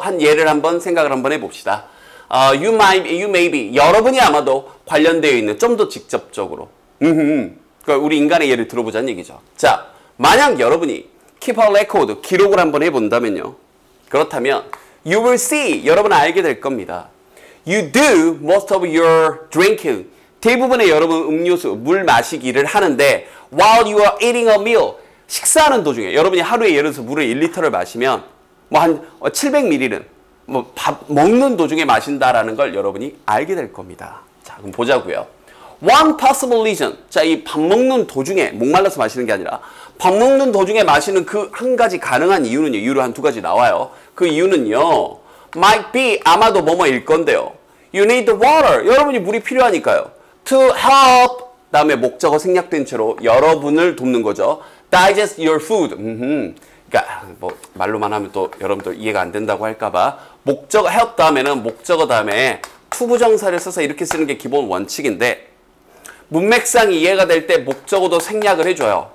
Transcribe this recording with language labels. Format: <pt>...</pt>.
<ko>한 예를 한번 생각을 한번 해봅시다.</ko> <en>You may be.</en> <ko>여러분이 아마도 관련되어 있는 좀 더 직접적으로. 그러니까 우리 인간의 예를 들어보자는 얘기죠. 자, 만약 여러분이</ko> <en>keep a record,</en> <ko>기록을 한번 해본다면요. 그렇다면</ko> <en>you will see.</en> <ko>여러분은 알게 될 겁니다.</ko> <en>You do most of your drinking.</en> <ko>대부분의 여러분 음료수, 물 마시기를 하는데</ko> <en>while you are eating a meal.</en> <ko>식사하는 도중에 여러분이 하루에 예를 들어서 물을 1리터를 마시면 뭐 한 700ml는 뭐 밥 먹는 도중에 마신다라는 걸 여러분이 알게 될 겁니다. 자, 그럼 보자고요.</ko> <en>One possible reason.</en> <ko>자, 이 밥 먹는 도중에 목말라서 마시는 게 아니라 밥 먹는 도중에 마시는 그 한 가지 가능한 이유는요. 이유로 한 두 가지 나와요. 그 이유는요.</ko> <en>Might be</en> <ko>아마도 뭐뭐일 건데요.</ko> <en>You need water.</en> <ko>여러분이 물이 필요하니까요.</ko> <en>To help</en> <ko>다음에 목적어 생략된 채로 여러분을 돕는 거죠.</ko> <en>digest your food.</en> <ko>그러니까 뭐 말로만 하면 또 여러분들 이해가 안 된다고 할까봐 목적어 help 다음에는 목적어 다음에 투부정사를 써서 이렇게 쓰는 게 기본 원칙인데 문맥상이 이해가 될 때 목적어도 생략을 해줘요.</ko>